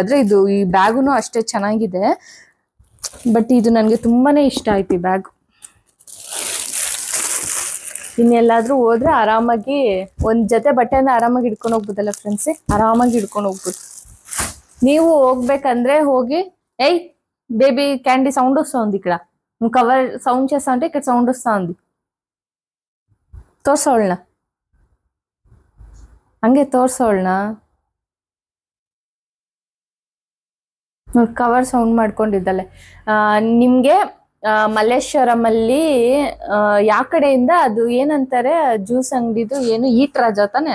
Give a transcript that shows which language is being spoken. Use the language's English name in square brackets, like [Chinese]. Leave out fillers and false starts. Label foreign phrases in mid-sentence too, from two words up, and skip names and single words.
[Kannada] ಆದ್ರೆ ಇದು ಈ ಬ್ಯಾಗುನು ಅಷ್ಟೇ ಚೆನ್ನಾಗಿದೆ. ಬಟ್ ಇದು ನನಗೆ ತುಂಬಾನೇ ಇಷ್ಟ ಆಯ್ತು ಈ ಬ್ಯಾಗ್. ಇನ್ನೆಲ್ಲಾದ್ರೂ ಹೋದ್ರೆ ಆರಾಮಾಗಿ ಒಂದ್ ಜೊತೆ ಬಟ್ಟೆನ ಆರಾಮಾಗಿ ಹಿಡ್ಕೊಂಡು ಹೋಗ್ಬೋದಲ್ಲ ಫ್ರೆಂಡ್ಸ್, ಆರಾಮಾಗಿ ಹಿಡ್ಕೊಂಡು ಹೋಗ್ಬೋದು. ನೀವು ಹೋಗ್ಬೇಕಂದ್ರೆ ಹೋಗಿ. [Telugu] ఏయ్ బేబీ క్యాండీ సౌండ్ వస్తుంది ఇక్కడ. నువ్వు కవర్ సౌండ్ చేస్తా అంటే ఇక్కడ సౌండ్ వస్తా ఉంది. [Kannada] ತೋರ್ಸೋಳ್ನ ಹಂಗೆ ತೋರ್ಸೋಳ್ನ. ಕವರ್ ಸೌಂಡ್ ಮಾಡ್ಕೊಂಡಿದ್ದಲ್ಲ. ನಿಮ್ಗೆ ಮಲ್ಲೇಶ್ವರಂ ಅಲ್ಲಿ ಯಾವ ಕಡೆಯಿಂದ ಅದು ಏನಂತಾರೆ ಜ್ಯೂಸ್ ಅಂಗಡಿದು ಏನು, ಈಟ್ ರಾಜ ತಾನೆ.